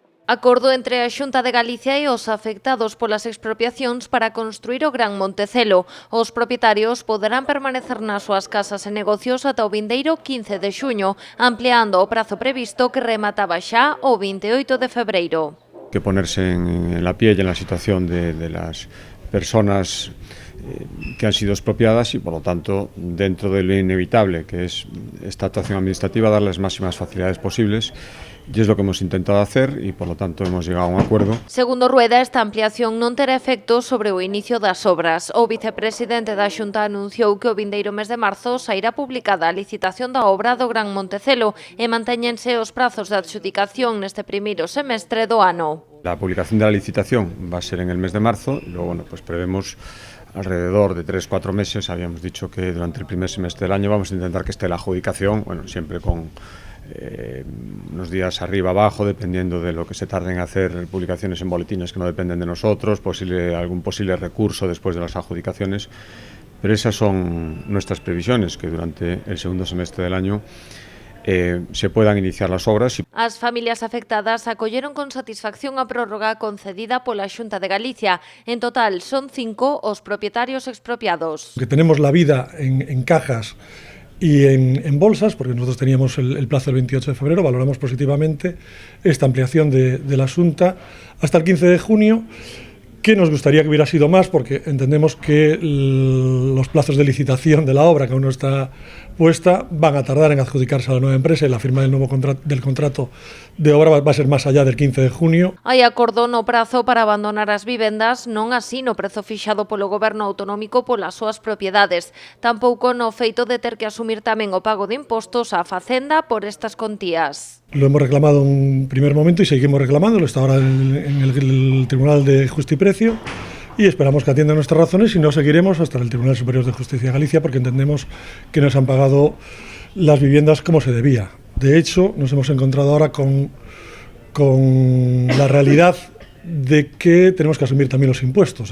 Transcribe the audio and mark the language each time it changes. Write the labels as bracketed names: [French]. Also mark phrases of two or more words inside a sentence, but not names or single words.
[Galician] Acordo entre a Xunta de Galicia e os afectados polas expropiacións para construir o Gran Montecelo. Os propietarios poderán permanecer nas súas casas e negocios ata o vindeiro 15 de xuño, ampliando o prazo previsto que remataba xa o 28 de febreiro. [Spanish] Que ponerse en la piel y en la situación de las personas que han sido expropiadas y, por lo tanto, dentro de lo inevitable que es esta actuación administrativa, darles máximas facilidades posibles. Y es lo que hemos intentado hacer y, por lo tanto, hemos llegado a un acuerdo. [Galician] Segundo Rueda, esta ampliación non terá efecto sobre o inicio das obras. O vicepresidente da Xunta anunciou que o vindeiro mes de marzo sairá publicada a licitación da obra do Gran Montecelo e mantéñense os prazos de adxudicación neste primeiro semestre do ano. [Spanish] La publicación de la licitación va a ser en el mes de marzo, luego pues prevemos alrededor de 3-4 meses. Habíamos dicho que durante el primer semestre del año vamos a intentar que esté la adjudicación, siempre con unos días arriba abajo, dependiendo de lo que se tarde en hacer publicaciones en boletines que no dependen de nosotros, algún posible recurso después de las adjudicaciones, pero esas son nuestras previsiones, que durante el segundo semestre del año se puedan iniciar las obras. [Galician] As familias afectadas acolleron con satisfacción a prórroga concedida pola Xunta de Galicia. En total son 5 os propietarios expropiados. [Spanish] Que tenemos la vida en cajas y en bolsas, porque nosotros teníamos el plazo del 28 de febrero, valoramos positivamente esta ampliación de la Xunta hasta el 15 de junio, que nos gustaría que hubiera sido más, porque entendemos que los plazos de licitación de la obra, que aún no está puesta, van a tardar en adjudicarse a la nueva empresa y la firma del contrato de obra va a ser más allá del 15 de junio. [Galician] Hai acordo no prazo para abandonar as vivendas, non así no prezo fixado polo Goberno autonómico polas súas propiedades, tampouco no feito de ter que asumir tamén o pago de impostos á Facenda por estas contías. [Spanish] Lo hemos reclamado en un primer momento y seguimos reclamándolo, está ahora en el Tribunal de Justicia y Precio, y esperamos que atiendan nuestras razones y no seguiremos hasta el Tribunal Superior de Justicia de Galicia, porque entendemos que no se han pagado las viviendas como se debía. De hecho, nos hemos encontrado ahora con la realidad de que tenemos que asumir también los impuestos.